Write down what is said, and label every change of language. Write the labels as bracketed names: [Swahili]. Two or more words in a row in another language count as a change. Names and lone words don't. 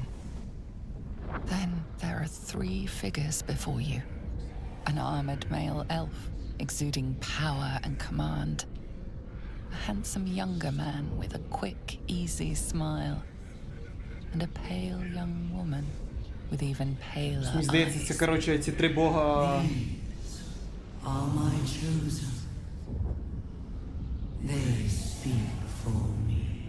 [English] Then there are 3 figures before you. An armored male elf, exuding power and command. A handsome younger man with a quick, easy smile. And a pale young woman with even paler [Ukrainian] Мені здається, це, коротше, ці 3 бога... [English] Are my chosen. They speak for me.